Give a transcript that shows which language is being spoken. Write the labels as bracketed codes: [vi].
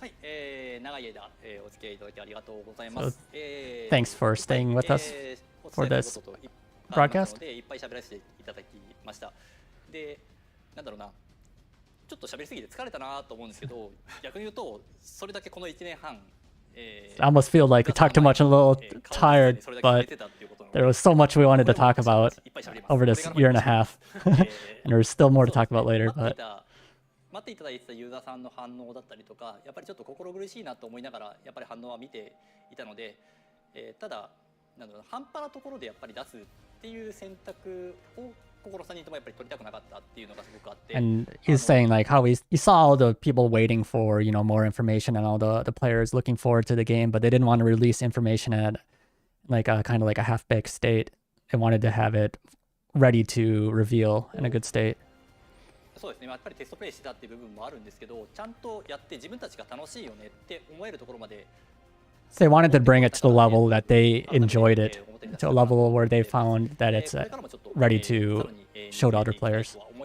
[ja] はい、長い間お付き合いいただきありがとうございます。 [en] Thanks for staying with us for this broadcast. [ja] いっぱい喋らせていただきました。で、なんだろうな。ちょっと喋りすぎて疲れたなと思うんですけど、逆に言うとそれだけこの1年半、 [en] I almost feel like I talked too much and a little tired, but There was so much we wanted to talk about over this year and a half, and there's still more to talk about later. But [ja] 待っていただいてたユーザーさんの反応だったりとか、やっぱりちょっと心苦しいなと思いながらやっぱり反応は見ていたので、ただなんだろう、半端なところでやっぱり出すっていう選択を心さんにともやっぱり取りたくなかったっていうのがすごくあって。 [en] And he's saying like how he saw all the people waiting for, you know, more information and all the players looking forward to the game, but they didn't want to release information at like a kind of like a half-baked state. They wanted to have it ready to reveal in a good state. [ja] そうですね、やっぱりテストプレイしてたっていう部分もあるんですけど、ちゃんとやって自分たちが楽しいよねって思えるところまで。 [en] So they wanted to bring it to the level that they enjoyed it, to a level where they found that it's ready to show to other players.